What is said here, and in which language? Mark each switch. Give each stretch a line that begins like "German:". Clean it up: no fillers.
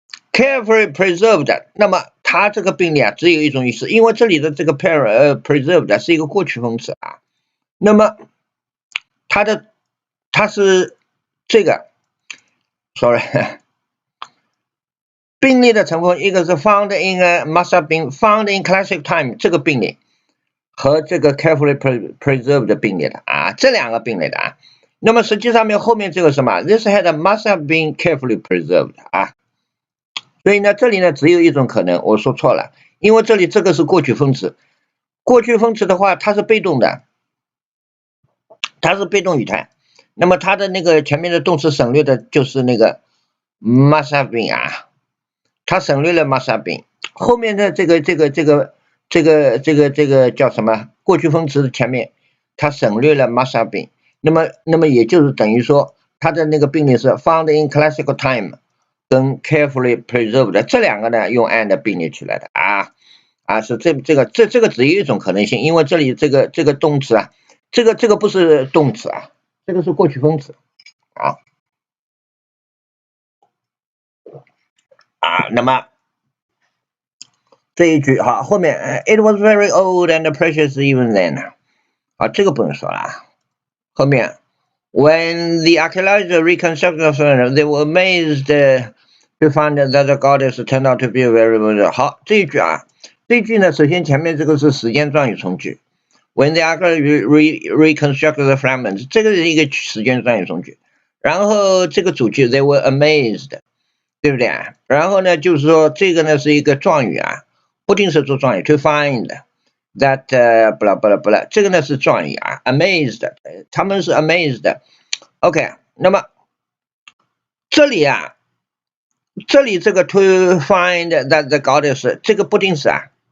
English: carefully preserved，
Chinese: 那么它这个并列啊只有一种意思，因为这里的这个 preserved 是一个过去分词啊，那么它是这个 sorry。并列的成分，一个是
English: found in must have been found in classic time
Chinese: 这个并列，和这个
English: carefully preserved
Chinese: 并列的啊，这两个并列的啊。那么实际上面后面这个什么 ，
English: this head must have been carefully preserved
Chinese: 啊。所以呢，这里呢只有一种可能，我说错了，因为这里这个是过去分词，过去分词的话它是被动的，它是被动语态，那么它的那个前面的动词省略的就是那个
English: must have been
Chinese: 啊。它省略了
English: must have been，
Chinese: 后面的这个叫什么？过去分词前面，它省略了
English: must have been，
Chinese: 那么也就是等于说，它的那个并列是
English: found in classical time
Chinese: 跟
English: carefully preserved
Chinese: 这两个呢用 and 并列起来的啊，是这个只有一种可能性，因为这里这个动词啊，这个不是动词啊，这个是过去分词啊。那么这一句好，后面
English: it was very old and precious even then，
Chinese: 这个不用说了。后面
English: when the archaeologists reconstructed they were amazed to find that the goddess turned out to be very very
Chinese: 好，这一句呢，首先前面这个是时间状语从句 ，
English: when the archaeologists reconstructed the fragments，
Chinese: 这个是一个时间状语从句，然后这个主句
English: they were amazed，
Chinese: 对不对？然后呢，就是说这个呢是一个状语啊。不定式做状语
English: to find， that blah blah blah，
Chinese: 这个呢是状语啊 ，amazed， 他们是 amazed。OK， 那么这里啊，这里这个
English: to find that the goddess
Chinese: 这个不定式啊，